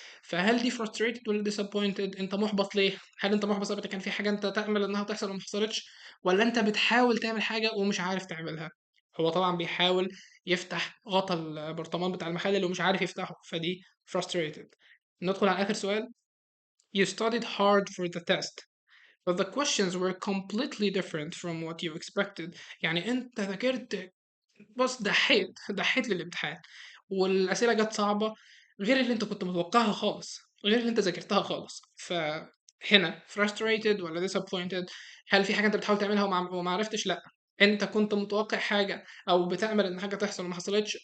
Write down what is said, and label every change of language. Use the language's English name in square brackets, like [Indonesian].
[Arabic] فهل دي frustrated ولا disappointed؟ انت محبط ليه؟ هل انت محبط بسبب كان في حاجة انت تأمل انها تحصل وما حصلتش، ولا انت بتحاول تعمل حاجة ومش عارف تعملها؟ هو طبعا بيحاول يفتح غطا البرطمان بتاع المخلل ومش عارف يفتحه، فدي frustrated. ندخل على آخر سؤال. [English] You studied hard for the test but the questions were completely different from what you expected. [Arabic] يعني انت ذاكرت، بص دحيت للامتحان، والأسئلة جت صعبة غير اللي انت كنت متوقعها خالص، غير اللي انت ذاكرتها خالص. فهنا frustrated ولا disappointed؟ هل في حاجة انت بتحاول تعملها وما عرفتش؟ لا. انت كنت متوقع حاجة او بتأمل ان حاجة تحصل وما حصلتش.